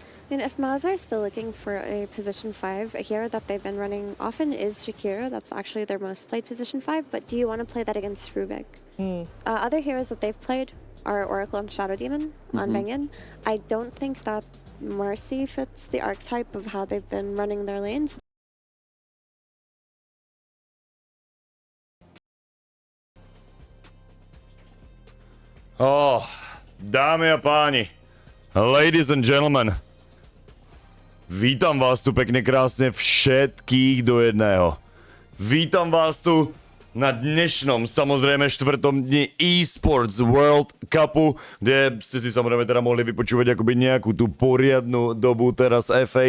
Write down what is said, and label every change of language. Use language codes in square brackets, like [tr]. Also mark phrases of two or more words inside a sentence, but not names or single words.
[en] And if Maz are still looking for a position 5, a hero that they've been running often is Shakira. That's actually their most played position 5, but do you want to play that against Rubik? Other heroes that they've played are Oracle and Shadow Demon on Bangin. I don't think that Mercy fits the archetype of how they've been running their lanes. [sk] Oh, dámy a páni, [en] ladies and gentlemen, [sk] vítam vás tu pekne krásne všetkých do jedného. Vítam vás tu na dnešnom, samozrejme, 4. dni eSports World Cupu, kde ste si samozrejme teda mohli vypočúvať akoby nejakú tú poriadnu dobu teraz FA.